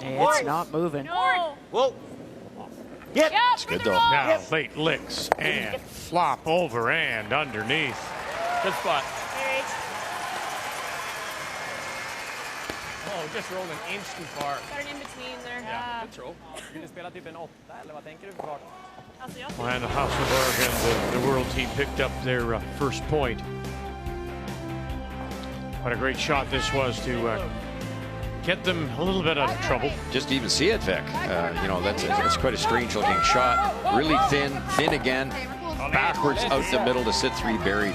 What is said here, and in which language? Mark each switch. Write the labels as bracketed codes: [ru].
[en] It's not moving. No. Whoa. Yep. Yep. It's good though. Now, late licks and flop over and underneath. Good spot. Hey, Oh, just rolled an inch too far. got an in between there. Yeah, good throw. [sv] Vill ni spela typ en 8 eller vad tänker du för fart? Alltså, jag [en] And Hasselborg and the world team picked up their first point. What a great shot this was to get them a little bit out of trouble. Just to even see it, Vic. You know, that's quite a strange looking shot. Really thin again, backwards out the middle to sit 3 buried.